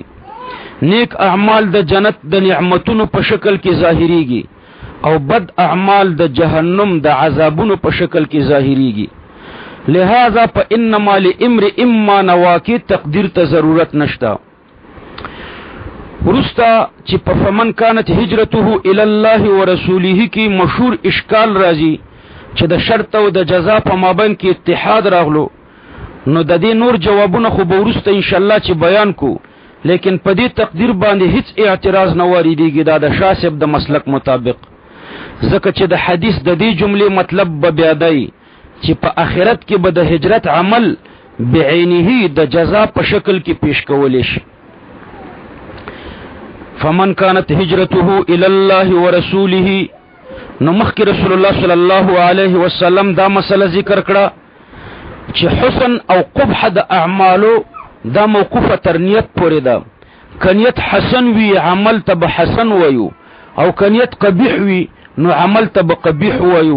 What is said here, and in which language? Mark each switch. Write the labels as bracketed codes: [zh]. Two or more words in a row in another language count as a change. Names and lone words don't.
[ps] نیک اعمال د جنت د نعمتونو په شکل کې ظاهریږي او بد اعمال د جهنم د عذابونو په شکل کې ظاهریږي. لہذا په [ar] انما لامرئ ما نوا [ps] کې تقدیر ته ضرورت نشته. ورستا چې په [ar] فمن كانت هجرته الى الله ورسوله [ps] کې مشهور اشکال راځي چې د شرط او د جزا په مابین کې اتحاد راغلو. نو د دې نور جوابونه خو به ورسته [ar] ان شاء الله [ps] چې بیان کو، لیکن په دې تقدیر باندې هیڅ اعتراض نه واردېږي دا د شاسب د مسلک مطابق، ځکه چې د حدیث د دې جملې مطلب به بیا دی چې په آخرت کې به د هجرت عمل بعینه د جزا په شکل کې پیش کولی شي. [ar] فمن كانت هجرته الى الله ورسوله، [ps] نو مخکې رسول الله [ar] صلی الله علیه وسلم [ps] دا مسله ذکر کړه چې حسن او قبح د اعمالو دا موقوفه تر نیت پورې ده. کنیت حسن وی عمل ته به حسن وایو او کنیت قبیح وی نو عمل ته به قبیح وایو.